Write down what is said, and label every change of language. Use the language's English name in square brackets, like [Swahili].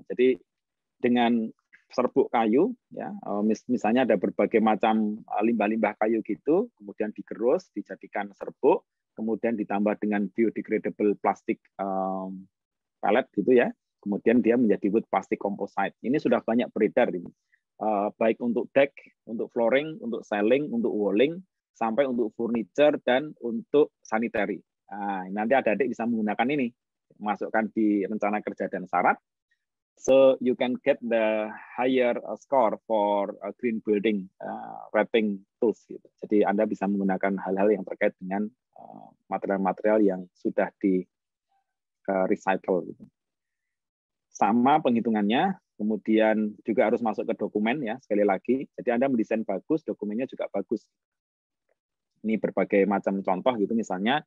[Indonesian] Jadi dengan serbuk kayu, ya, misalnya ada berbagai macam limbah-limbah kayu gitu, kemudian digerus, dijadikan serbuk, kemudian ditambah dengan biodegradable plastik pellet gitu ya, kemudian dia menjadi wood plastic composite. Ini sudah banyak beredar ini, baik untuk deck, untuk flooring, untuk ceiling, untuk walling, sampai untuk furniture dan untuk sanitary. Nah, nanti adik-adik bisa menggunakan ini, masukkan di rencana kerja dan syarat. [English] So you can get the higher score for green building wrapping tools. [Indonesian] Gitu. Jadi Anda bisa menggunakan hal-hal yang terkait dengan material-material yang sudah di recycle. Gitu. Sama penghitungannya, kemudian juga harus masuk ke dokumen ya sekali lagi. Jadi Anda mendesain bagus, dokumennya juga bagus. Ini berbagai macam contoh gitu misalnya.